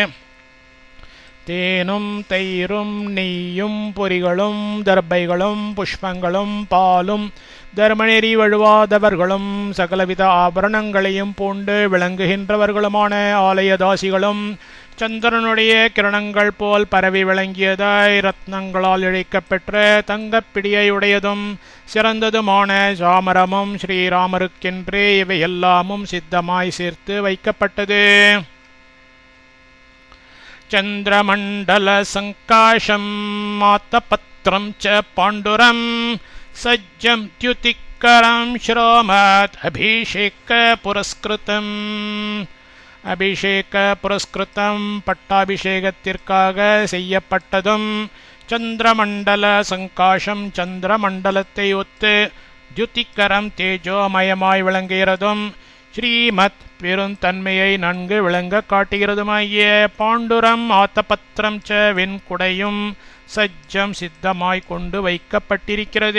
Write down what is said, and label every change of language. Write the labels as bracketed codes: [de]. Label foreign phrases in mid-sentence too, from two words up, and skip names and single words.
[ta] தேனும் தயிரும் நெய்யும் பொரிகளும் தர்பைகளும் புஷ்பங்களும் பாலும் தர்மநெறி வழுவாதவர்களும் சகலவித ஆபரணங்களையும் பூண்டு விளங்குகின்றவர்களுமான ஆலயதாசிகளும் சந்திரனுடைய கிரணங்கள் போல் பரவி விளங்கியதாய் ரத்னங்களால் இழைக்கப்பெற்ற தங்கப்பிடியையுடையதும் சிறந்ததுமான சாமரமும் ஸ்ரீராமருக்கென்றே இவையெல்லாமும் சித்தமாய் சேர்த்து வைக்கப்பட்டது. [sa] चन्द्रमण्डल संकाशं मातपत्रं च पाण्डुरं सज्जं द्युतिकरं श्रोमत् अभिषेक पुरस्कृतम् अभिषेक पुरस्कृतम् பட்டாபிஷேகத்திற்காக [ta] செய்யப்பட்டதும் [sa] चन्द्रमण्डल संकाशम् [ta] சந்திரமண்டலத்தை ஒத்து தியுதிக்கரம் தேஜோமயமாய் விளங்குகிறதும் ஸ்ரீமத் பெருந்தன்மையை நன்கு விளங்க காட்டுகிறதுமாகிய [sa] पाण्डुरं आतपत्रं च [ta] வெண்குடையும் சஜ்ஜம் சித்தமாய் கொண்டு வைக்கப்பட்டிருக்கிறது.